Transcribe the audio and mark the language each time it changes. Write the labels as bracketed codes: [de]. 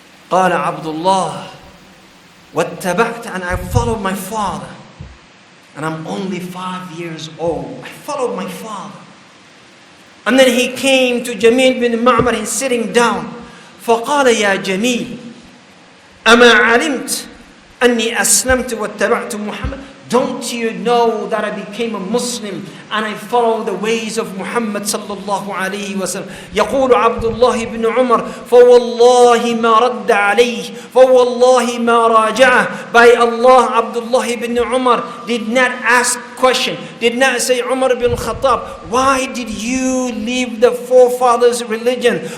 [ar] قال عبد الله واتبعت, [en] and I followed my father. And I'm only 5 years old. I followed my father. And then he came to Jamil bin Ma'mar, he's sitting down. [ar] فقال يا جميل أما علمت أني أسلمت واتبعت محمد. [en] Don't you know that I became a Muslim and I follow the ways of Muhammad sallallahu alayhi wa sallam? [ar] يقول عبد الله بن عمر فوالله ما رد عليه فوالله ما راجعه. [en] By Allah, Abdullah ibn Umar did not ask question, did not say, Umar bin Khattab, why did you leave the forefathers' religion?